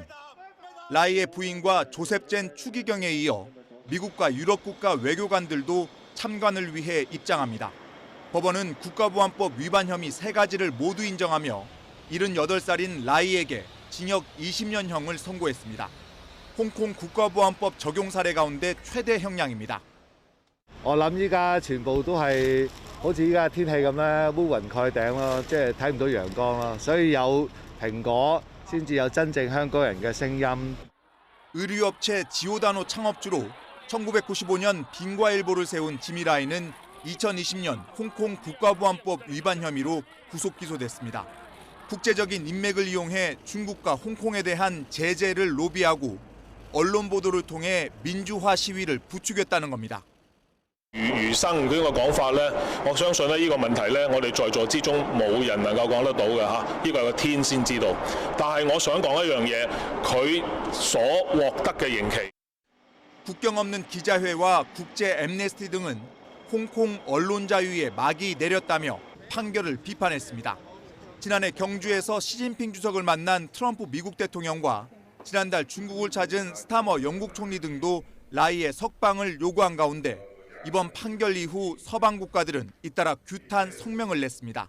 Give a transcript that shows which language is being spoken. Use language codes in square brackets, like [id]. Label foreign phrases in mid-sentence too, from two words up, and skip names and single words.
[ko] 라이의 부인과 조셉 젠 추기경에 이어 미국과 유럽 국가 외교관들도 참관을 위해 입장합니다. 법원은 국가보안법 위반 혐의 3가지를 모두 인정하며 78살인 라이에게 징역 20년형을 선고했습니다. 홍콩 국가보안법 적용 사례 가운데 최대 형량입니다. [yue] 我諗依家全部都係好似依家天氣咁咧，烏雲蓋頂咯，即係睇唔到陽光咯，所以有蘋果先至有真正香港人嘅聲音。 [ko] 의류업체 지오다노 창업주로 1995년 빙과일보를 세운 지미 라이는 2020년 홍콩 국가보안법 위반 혐의로 구속 기소됐습니다. 국제적인 인맥을 이용해 중국과 홍콩에 대한 제재를 로비하고 언론 보도를 통해 민주화 시위를 부추겼다는 겁니다. [yue] 餘生呢個講法咧，我相信咧呢個問題咧，我哋在座之中冇人能夠講得到嘅嚇，呢個係個天先知道。但係我想講一樣嘢，佢所獲得嘅刑期。 [ko] 국경 없는 기자회와 국제 엠네스티 등은 홍콩 언론 자유에 막이 내렸다며 판결을 비판했습니다. 지난해 경주에서 시진핑 주석을 만난 트럼프 미국 대통령과 지난달 중국을 찾은 스타머 영국 총리 등도 라이의 석방을 요구한 가운데 이번 판결 이후 서방 국가들은 잇따라 규탄 성명을 냈습니다.